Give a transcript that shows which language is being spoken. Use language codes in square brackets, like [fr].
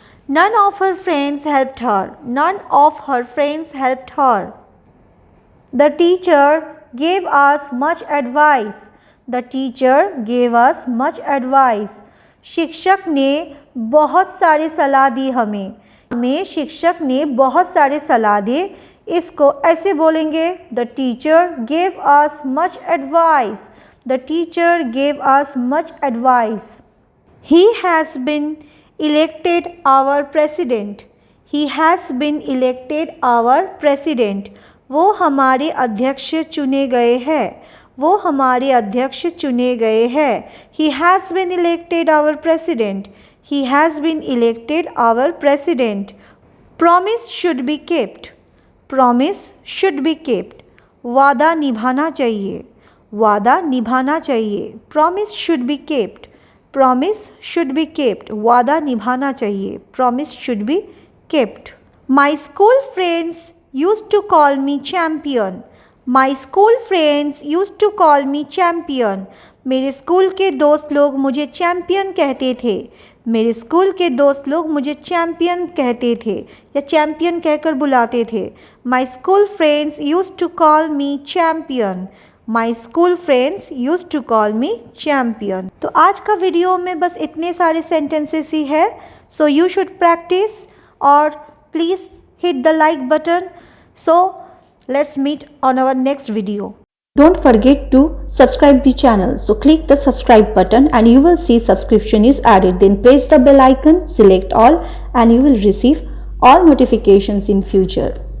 [en] None of her friends helped her. None of her friends helped her. The teacher gave us much advice. The teacher gave us much advice. [hi] शिक्षक ने बहुत सारे सलाह दी हमें शिक्षक ने बहुत सारे सलाह दी। इसको ऐसे बोलेंगे, [en] The teacher gave us much advice. The teacher gave us much advice. He has been elected our president. He has been elected our president. [hi] वो हमारे अध्यक्ष चुने गए हैं। वो हमारे अध्यक्ष चुने गए हैं। [en] He has been elected our president. He has been elected our president. Promise should be kept. Promise should be kept. [hi] वादा निभाना चाहिए। वादा निभाना चाहिए। [en] Promise should be kept. Promise should be kept. [hi] वादा निभाना चाहिए। [en] Promise should be kept. My school friends used to call me champion. My school friends used to call me champion. [hi] मेरे स्कूल के दोस्त लोग मुझे चैम्पियन कहते थे। मेरे स्कूल के दोस्त लोग मुझे चैम्पियन कहते थे या चैम्पियन कहकर बुलाते थे। [en] My school friends used to call me champion. My school friends used to call me champion. [hi] तो आज का वीडियो में बस इतने सारे सेंटेंसेस ही है। [en] So you should practice और please hit the like button. So let's meet on our next video. Don't forget to subscribe the channel. So click the subscribe button and you will see subscription is added. Then press the bell icon, select all and you will receive all notifications in future.